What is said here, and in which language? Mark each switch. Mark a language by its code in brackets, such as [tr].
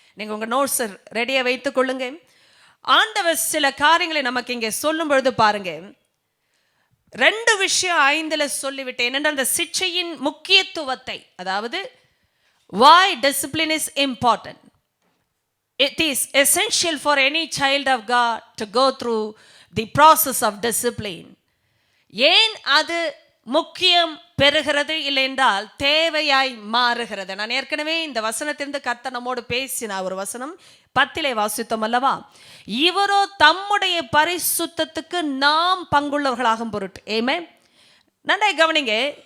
[ta] நீங்கள் உங்கள் நோட்ஸ் ரெடியாக வைத்துக் கொள்ளுங்க. ஆண்டவர் சில காரியங்களை நமக்கு இங்கே சொல்லும் பொழுது பாருங்க, 2 விஷயம் 5 சொல்லிவிட்டேன். ஏனென்றால் அந்த சிட்சையின் முக்கியத்துவத்தை, அதாவது [en] why discipline is important. It is essential for any child of God to go through the process of discipline. [ta] ஏன் அது முக்கியம் பெறுகிறது இல்லை என்றால் தேவையாய் மாறுகிறது. நான் ஏற்கனவே இந்த வசனத்திலிருந்து கர்த்தர் நம்மோடு பேசின ஒரு வசனம் 10 வாசித்தோம் அல்லவா? இவரோ தம்முடைய பரிசுத்தத்துக்கு நாம் பங்குள்ளவர்களாகும் பொருட்டு. ஆமென். நன்றாய் கவனிங்க.